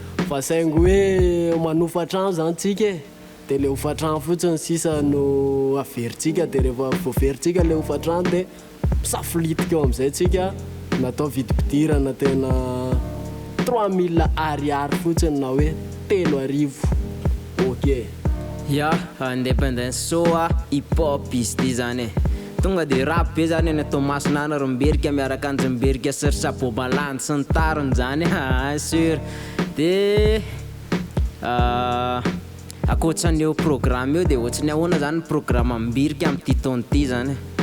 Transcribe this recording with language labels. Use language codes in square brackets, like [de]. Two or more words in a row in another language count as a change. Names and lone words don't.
[mg] Fa saingy hoe manofa trano zany tsika e. De le hofa-trano fotsiny sisa no averintsika, de rehefa voaveritsika le hofa-trano de misafolitika eo am'izay tsika. Natao vidim-pidirana tena [fr] trois mille [mg] ariary fotsiny na hoe telo arivo. Ok. Ya, [en] independence show [mg] a, [en] hip hop [mg] izy ty zany e. Tonga de rap be zany any Thomas Nana Rimbirika miaraka an'ny Rimbirika sy ry Sabo Malandy sy ny tariny zany. [fr] Ah, sûr. [mg] De, ah, ankoatran'io programme io de ohatrany ahoana zany ny programme Rimbirika amin'ity taona ity zany?